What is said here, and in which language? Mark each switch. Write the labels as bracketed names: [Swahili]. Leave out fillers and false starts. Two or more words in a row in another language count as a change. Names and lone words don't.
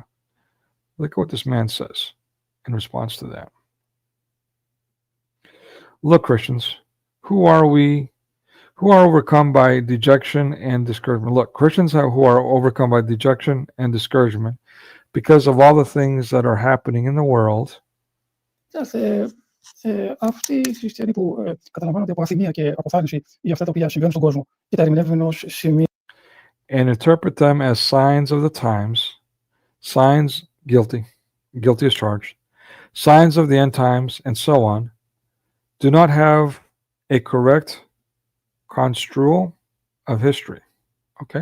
[English] Look at what this man says in response to that. Look, Christians, who are overcome by dejection and discouragement? Look, Christians who are overcome by dejection and discouragement because of all the things that are happening in the world. [Greek] Αυτοί οι χριστιανοί που καταλαμβάνονται από αθυμία και αποθάρρυνση για αυτά τα οποία συμβαίνουν στον κόσμο και τα ερμηνεύουν ως σημεία. [English] And interpret them as signs of the times, signs guilty as charged, signs of the end times, and so on, do not have a correct construal of history. Okay?